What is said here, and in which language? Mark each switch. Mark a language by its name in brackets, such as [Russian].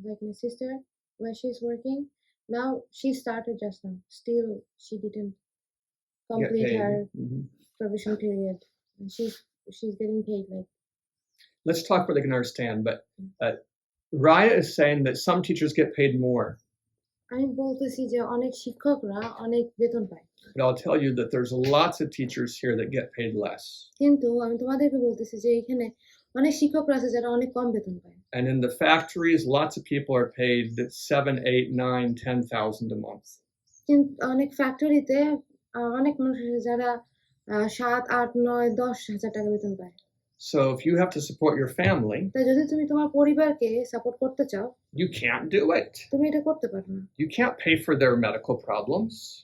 [English] Like my sister, where she's working now, she started just now. Still, she didn't Get complete paid. her Mhm. probation period. And she's getting paid like. Let's talk where they can understand. But Raya is saying that some teachers get paid more. [Bangla] আমি বলতেছি যে অনেক শিক্ষকরা অনেক বেতন পায়, [English] But I'll tell you that there's lots of teachers here that get paid less. [Bangla] কিন্তু আমি তোমাদেরকে বলতেছি যে এখানে অনেক শিক্ষকরা আছে যারা অনেক কম বেতন পায়। [English] And in the factories, lots of people are paid 7, 8, 9, 10,000 a month. [Bangla] কিন্তু অনেক ফ্যাক্টরিতে অনেক মানুষ আছে যারা 7, 8, 9, 10,000 টাকা বেতন পায়। [English] So if you have to support your family, [Bangla] তাই যদি তুমি তোমার পরিবারকে সাপোর্ট করতে চাও, [English] you can't do it. [Bangla] তুমি এটা করতে পারো না। [English] You can't pay for their medical problems.